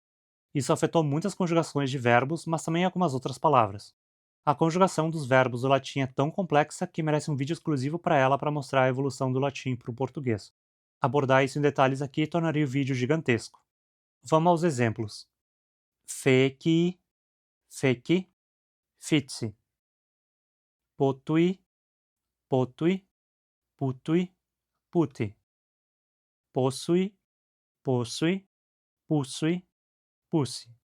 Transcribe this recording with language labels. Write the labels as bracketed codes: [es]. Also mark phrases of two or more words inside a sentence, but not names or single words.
[pt] Isso afetou muitas conjugações de verbos, mas também algumas outras palavras. A conjugação dos verbos do latim é tão complexa que merece um vídeo exclusivo para ela para mostrar a evolução do latim para o português. Abordar isso em detalhes aqui tornaria o vídeo gigantesco. Vamos aos exemplos. [la] Feci, feci, fitsi. Potui, potui, putui, puti. Possui, possui, pussui, pussi.